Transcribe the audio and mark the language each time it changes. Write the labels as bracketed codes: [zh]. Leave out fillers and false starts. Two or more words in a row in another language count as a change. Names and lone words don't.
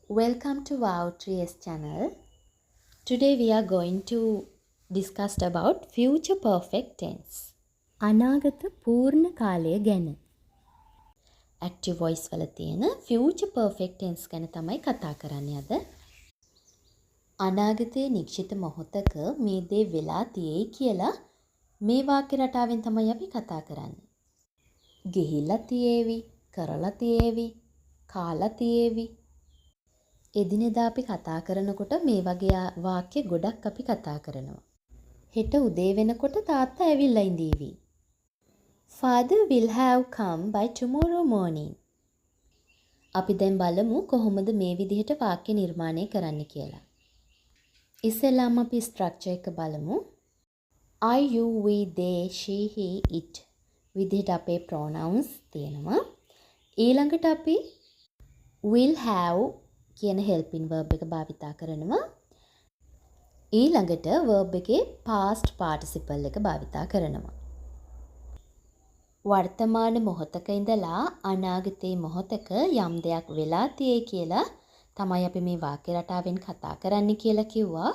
[en] Welcome to Wow Trees channel. Today we are going to discuss about future perfect tense. [si] අනාගත පූර්ණ කාලය ගැන. [en] Active voice [si] වල තියෙන [en] future perfect tense [si] ගැන තමයි කතා කරන්නේ අද. අනාගතයේ නිශ්චිත මොහොතක මේ දේ වෙලා තියෙයි කියලා මේ වාක්‍ය රටාවෙන් තමයි අපි කතා කරන්නේ. ගිහිල්ලා තියේවි, කරලා තියේවි, කාලා තියේවි. එදිනෙදා අපි කතා කරනකොට මේ වගේ වාක්‍ය ගොඩක් අපි කතා කරනවා. හෙට උදේ වෙනකොට තාත්තා ඇවිල්ලා ඉඳීවි. [en] Father will have come by tomorrow morning. [si] අපි දැන් බලමු කොහොමද මේ විදිහට වාක්‍ය නිර්මාණය කරන්න කියලා. ඉස්සෙල්ලාම අපි ස්ට්‍රක්චර් එක බලමු. [en] I, you, we, they, she, he, it [si] විදිහට අපේ pronouns තියෙනවා. ඊළඟට අපි [en] will have [si] කියන [en] helping verb [si] එක භාවිතා කරනවා. ඊළඟට verb එකේ [en] past participle [si] එක භාවිතා කරනවා. වර්තමාන මොහොතක ඉඳලා අනාගතයේ මොහොතක යම් දෙයක් වෙලා තියෙයි කියලා තමයි අපි මේ වාක්‍ය රටාවෙන් කතා කරන්න කියලා කිව්වා.